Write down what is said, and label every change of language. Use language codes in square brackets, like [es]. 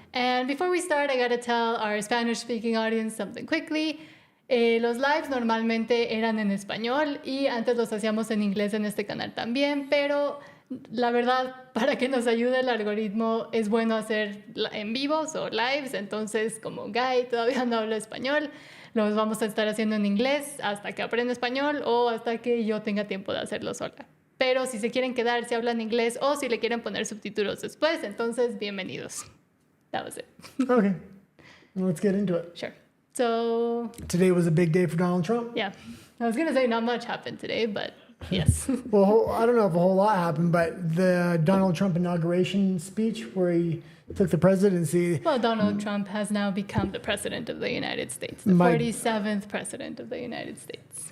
[en] And before we start, I gotta tell our Spanish-speaking audience something quickly. [es] Los lives normalmente eran en español y antes los hacíamos en inglés en este canal también, pero la verdad, para que nos ayude el algoritmo, es bueno hacer en vivos o lives. Entonces, como Guy todavía no habla español, los vamos a estar haciendo en inglés hasta que aprenda español o hasta que yo tenga tiempo de hacerlo sola. Pero si se quieren quedar, si hablan inglés o si le quieren poner subtítulos después, entonces bienvenidos. [en] That was it. Okay, let's get into it. Sure. So Today was a big day for Donald Trump. yeah, I was gonna say not much happened today, but yes. Well, I don't know if a whole lot happened, but the Donald Trump inauguration speech where he took the presidency. Well, Donald Trump has now become the president of the United States, the 47th president of the United States.